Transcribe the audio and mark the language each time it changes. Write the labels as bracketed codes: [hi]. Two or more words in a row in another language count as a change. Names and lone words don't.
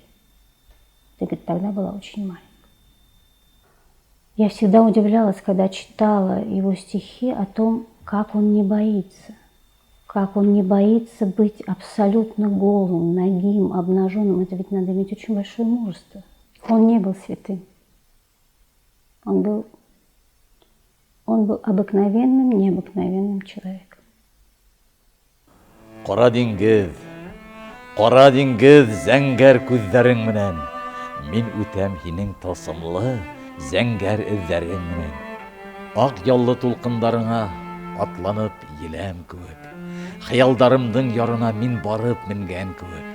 [ru] Ты, говорит, тогда была очень маленькая. Я всегда удивлялась, когда читала его стихи о том, как он не боится быть абсолютно голым, нагим, обнаженным. Это ведь надо иметь очень большое мужество. Он не был святым. Он был обыкновенным, необыкновенным человеком. [ba] Ҡара диңгеҙ зәңгәр күҙҙәрең менән, мин үтәм һинең тылсымлы зәңгәр эҙҙәрең менән. Аҡ яллы тулҡындарыңа атланып еләм кеүек, хыялдарымдың ярына мин барып менгән кеүек.